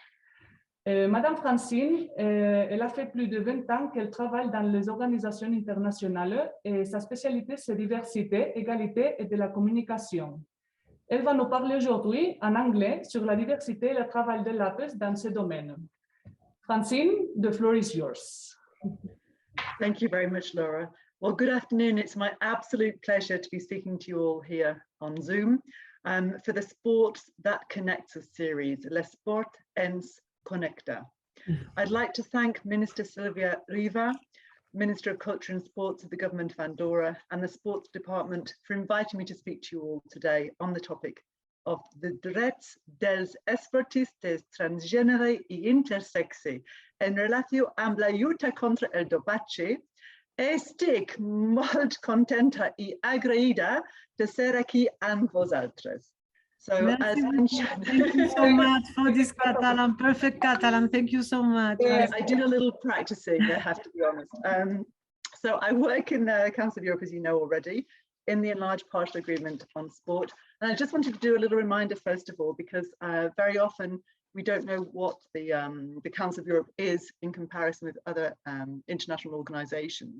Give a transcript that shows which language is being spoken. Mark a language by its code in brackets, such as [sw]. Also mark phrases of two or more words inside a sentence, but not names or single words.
[fr] Madame Francine, elle a fait plus de 20 ans qu'elle travaille dans les organisations internationales et sa spécialité, c'est diversité, égalité et de la communication. Elle va nous parler aujourd'hui en anglais sur la diversité et le travail de l'APES dans ce domaine. Francine, [en] the floor is yours. Thank you very much, Laura. Well, good afternoon. It's my absolute pleasure to be speaking to you all here on Zoom for the Sports That Connects Us series, Le Sport ens Connecta. I'd like to thank Minister Silvia Riva, Minister of Culture and Sports of the Government of Andorra, and the Sports Department for inviting me to speak to you all today on the topic of the [ca] Drets dels esportistes transgènere i intersexi en relació amb la lluita contra el dopatge. Estic molt contenta I agraïda de ser aquí amb vosaltres. [en] So, as mentioned, thank you so much for this Catalan, perfect Catalan. Thank you so much. Yeah, I did a little practicing, I have to be honest. So I work in the Council of Europe, as you know already, in the enlarged partial agreement on sport. And I just wanted to do a little reminder, first of all, because very often we don't know what the Council of Europe is in comparison with other international organizations.